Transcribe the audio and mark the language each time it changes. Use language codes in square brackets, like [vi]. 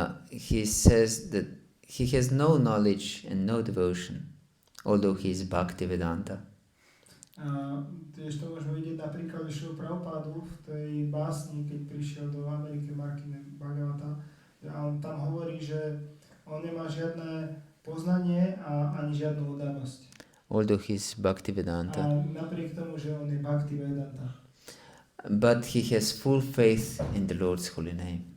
[en] He says that he has no knowledge and no devotion, although he is Bhakti-Vedanta. [sk] Tiež to môžeme vidieť na príklade Šilu Prabhupádu v tej básni, keď prišiel do Ameriky Markine Bhagavata. A on tam hovorí, že on nemá žiadne poznanie a ani žiadnu oddanosť. [en] Although he is [sk] A [en] Bhakti-Vedanta. [sk] napriek tomu, že on je Bhakti Vedanta. [en] But he has full faith in the Lord's holy name.